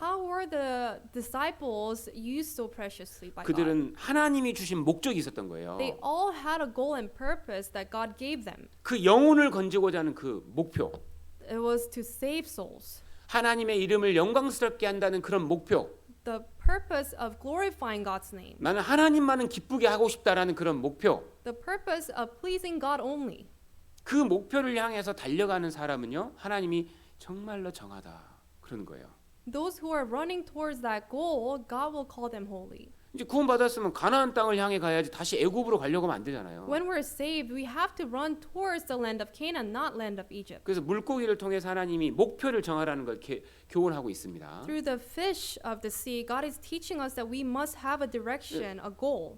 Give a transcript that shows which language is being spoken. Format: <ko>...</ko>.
<en>How were the disciples used so preciously by God?</en> <ko>그들은 하나님이 주신 목적이 있었던 거예요.</ko> <en>They all had a goal and purpose that God gave them.</en> <ko>그 영혼을 건지고자 하는 그 목표,</ko> <en>It was to save souls.</en> <ko>하나님의 이름을 영광스럽게 한다는 그런 목표,</ko> <en>The purpose of glorifying God's name.</en> <ko>나는 하나님만은 기쁘게 하고 싶다라는 그런 목표,</ko> <en>The purpose of pleasing God only.</en> <ko>그 목표를 향해서 달려가는 사람은요, 하나님이 정말로 정하다 그러는 거예요.</ko> <en>Those who are running towards that goal, God will call them holy.</en> <ko>이제 구원받았으면 가나안 땅을 향해 가야지 다시 애굽으로 가려고 하면 안 되잖아요.</ko> <en>When we're saved, we have to run towards the land of Canaan, not land of Egypt.</en> <ko>그래서 물고기를 통해서 하나님이 목표를 정하라는 걸 교훈하고 있습니다.</ko> <en>Through the fish of the sea, God is teaching us that we must have a direction, a goal.</en>